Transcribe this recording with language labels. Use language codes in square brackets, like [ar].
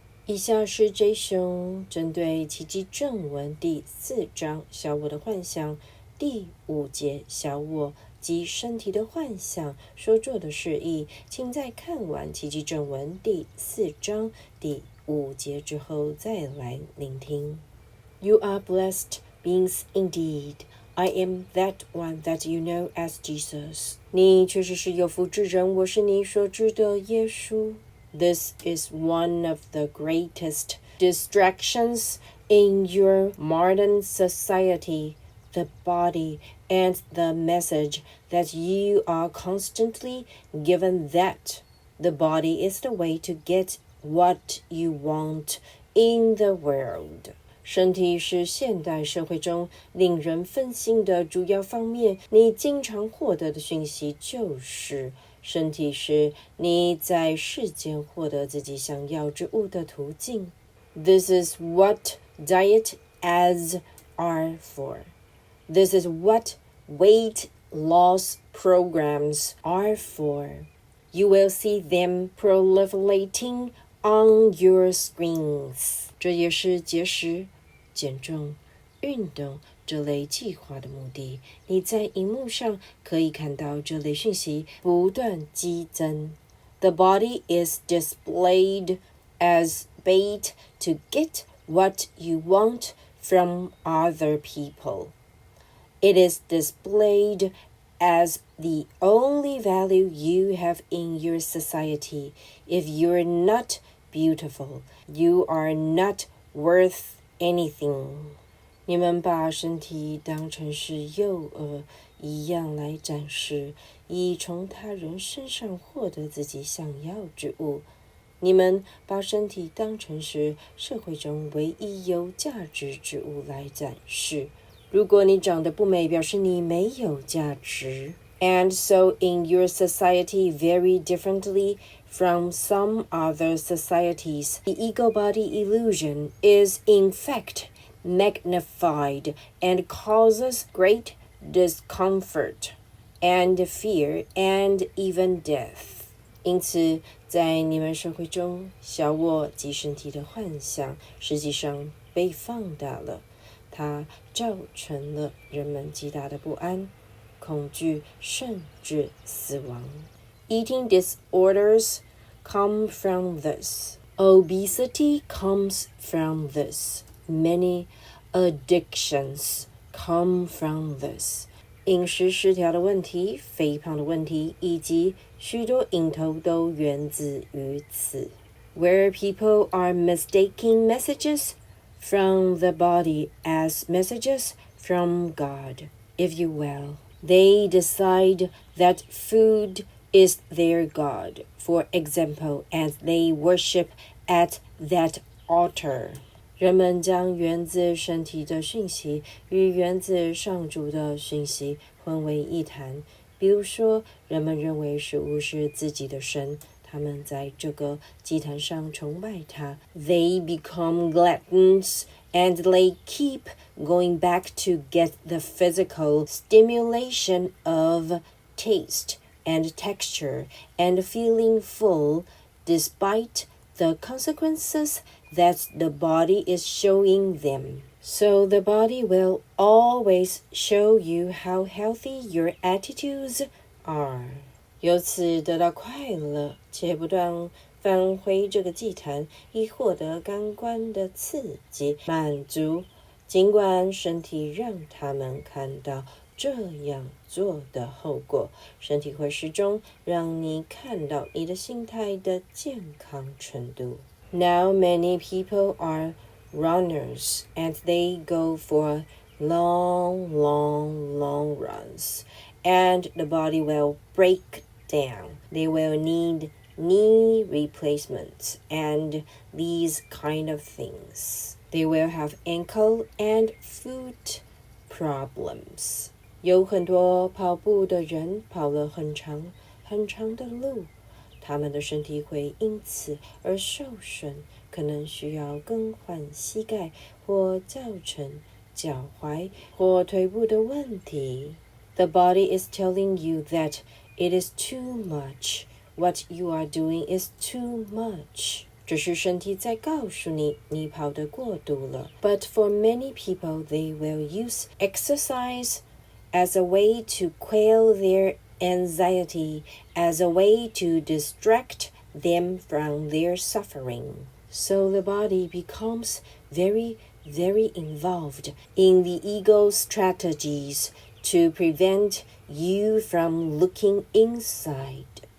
[zh] 以下是 J 兄针对奇迹正文第4章小我的幻象第5节小我即身体的幻象所做的释义，请在看完奇迹正文第4章第5节之后再来聆听。 [en] You are blessed beings indeed. I am that one that you know as Jesus. [zh] 你确实是有福之人，我是你所知的耶稣。 [en] This is one of the greatest distractions in your modern society, the body and the message that you are constantly given that the body is the way to get what you want in the world. [zh] 身体是现代社会中令人分心的主要方面，你经常获得的讯息就是身体是你在世间获得自己想要之物的途径。 [en] This is what diet ads are for. This is what weight loss programs are for. You will see them proliferating on your screens. [zh] 这也是节食、减重、运动这类计划的目的，你在荧幕上可以看到这类讯息不断激增。 [en] The body is displayed as bait to get what you want from other people. It is displayed as the only value you have in your society. If you're not beautiful, you are not worth anything. [zh] 你们把身体当成是诱餌一样来展示，以从他人身上获得自己想要之物。你们把身体当成是社会中唯一有价值之物来展示。如果你长得不美，表示你没有价值。 [en] And so in your society very differently from some other societies, the ego body illusion is in fact magnified and causes great discomfort and fear and even death. [zh] 因此，在你们社会中，小我即身体的幻象实际上被放大了，它造成了人们极大的不安、恐惧，甚至死亡。 [en] Eating disorders come from this. Obesity comes from this.Many addictions come from this. [zh] 饮食失调的问题、肥胖的问题，以及许多瘾头都源自于此。 [en] Where people are mistaking messages from the body as messages from God, if you will. They decide that food is their God, for example, and they worship at that altar. [zh] 人们将源自身体的讯息与源自上主的讯息混为一谈。比如说，人们认为食物是自己的神，他们在这个祭坛上崇拜它。 [en] They become gluttons and they keep going back to get the physical stimulation of taste and texture and feeling full despite the consequences that the body is showing them. So the body will always show you how healthy your attitudes are. [zh] 由此得到快乐，且不断返回这个祭坛，以获得感官的刺激、满足。尽管身体让他们看到这样做的后果，身体会始终让你看到你的心态的健康程度。 [en] Now many people are runners and they go for long runs and the body will break down. They will need knee replacements and these kind of things. They will have ankle and foot problems. [zh] 有很多跑步的人跑了很长的路，他们的身体会因此而受损，可能需要更换膝盖或造成脚踝或腿部的问题。 [en] The body is telling you that it is too much. What you are doing is too much. [zh] 只是身体在告诉你，你跑得过度了。 [en] But for many people, they will use exercise as a way to quell their anxiety, as a way to distract them from their suffering. So the body becomes very involved in the ego's strategies to prevent you from looking inside.